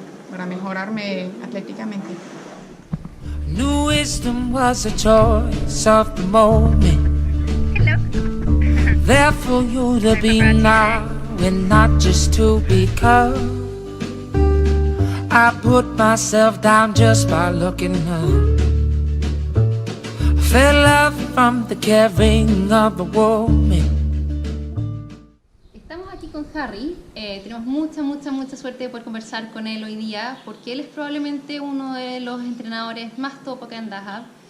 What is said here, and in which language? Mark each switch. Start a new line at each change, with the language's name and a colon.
Spanish: Para mejorarme atléticamente.
English: New wisdom was a choice of the moment. There for you to be now and not just to become. I put myself down just by looking up. Felt love from the caring of a woman. Harry.
Spanish: Tenemos mucha suerte de poder conversar con él hoy día porque él es probablemente uno de los entrenadores más top acá en Dahab.